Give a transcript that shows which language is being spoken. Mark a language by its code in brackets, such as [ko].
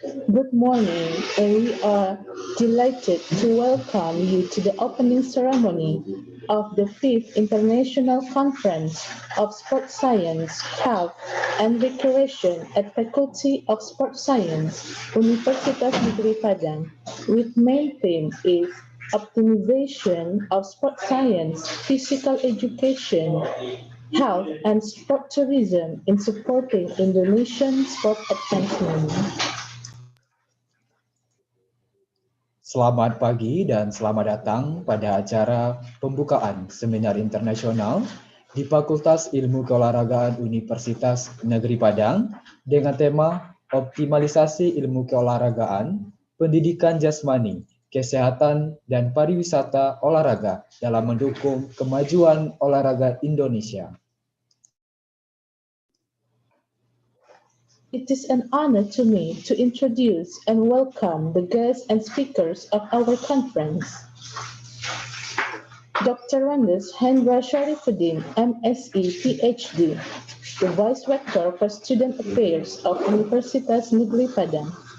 [en] Good morning, and we are delighted to welcome you to the opening ceremony of the 5th International Conference of Sport Science, Health, and Recreation at Faculty of Sport Science, Universitas Negeri Padang, with main theme is optimization of sport science, physical education, health, and sport tourism in supporting Indonesian sport advancement. [id] Selamat pagi dan selamat datang pada acara pembukaan seminar internasional di Fakultas Ilmu Keolahragaan Universitas Negeri Padang dengan tema Optimalisasi Ilmu Keolahragaan, Pendidikan Jasmani, Kesehatan, dan Pariwisata Olahraga dalam mendukung kemajuan olahraga Indonesia. [en] It is an honor to me to introduce and welcome the guests and speakers of our conference. Dr. Hendra Sharifuddin, MSc, PhD, the Vice Rector for Student Affairs of Universitas Negeri Padang.